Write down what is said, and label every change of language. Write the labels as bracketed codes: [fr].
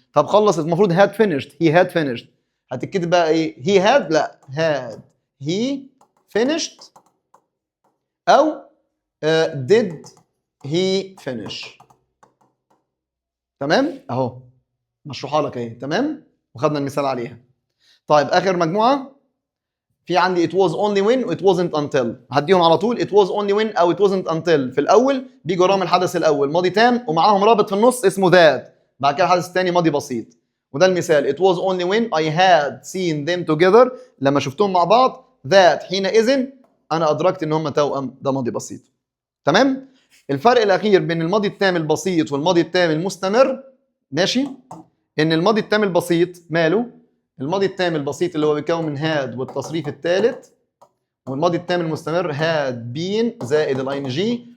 [ar] طب خلص، المفروض هاد فينيشد، هي هاد فينيشد. هتكتب بقى ايه؟ هي هاد؟ لا، هاد هي فينيشد او [en] did he finish. [ar] تمام؟ اهو مشروحه لك اهي، تمام؟ وخدنا المثال عليها. طيب اخر مجموعه في عندي it was only when و it wasn't until. هديهم على طول. it was only when او it wasn't until في الاول بيجي وراهم الحدث الاول ماضي تام ومعاهم رابط في النص اسمه that. بعد كده الحدث الثاني ماضي بسيط. وده المثال [en] it was only when I had seen them together. [ar] لما شفتهم مع بعض that حينئذ انا ادركت ان هم توأم. ده ماضي بسيط. تمام؟ الفرق الاخير بين الماضي التام البسيط والماضي التام المستمر، ماشي؟ ان الماضي التام البسيط ماله؟ الماضي التام البسيط اللي هو بيتكون من هاد والتصريف الثالث، والماضي التام المستمر هاد بين زائد الاي ان جي.